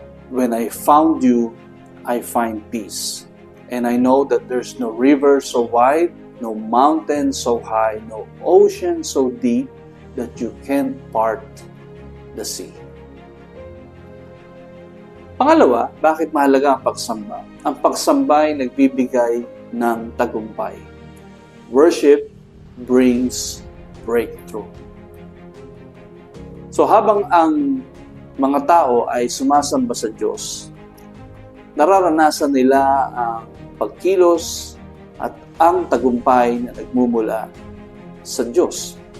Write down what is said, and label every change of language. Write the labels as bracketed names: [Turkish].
[English] When I found you, I find peace. And I know that there's no river so wide, no mountain so high, no ocean so deep that you can't part the sea. [Filipino] Pangalawa, bakit mahalaga ang pagsamba? Ang pagsamba ay nagbibigay ng tagumpay. [English] Worship brings breakthrough. [Filipino] So habang ang mga tao ay sumasamba sa Diyos, nararanasan nila ang pagkilos at ang tagumpay na nagmumula sa Diyos.